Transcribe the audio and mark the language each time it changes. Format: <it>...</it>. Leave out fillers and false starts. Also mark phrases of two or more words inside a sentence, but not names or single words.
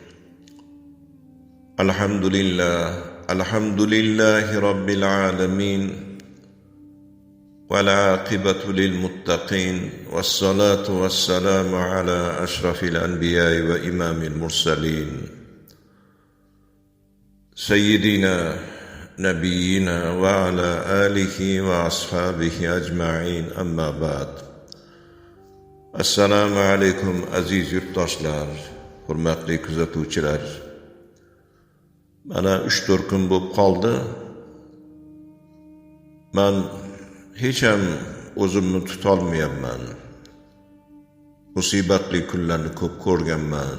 <ar>الحمد لله رب العالمين، والعاقبة للمتقين، والصلاة والسلام على أشرف الأنبياء وإمام المرسلين سيدنا نبينا وعلى آله وأصحابه أجمعين. أما بعد. السلام عليكم</ar> <uz>aziz yurtdoshlar, hurmatli kuzatuvchilar. Mana 3-4 kun bo'lib qoldi. Men hech ham o'zimni tuta olmayapman. Musibatli kunlarni ko'p ko'rganman.</uz>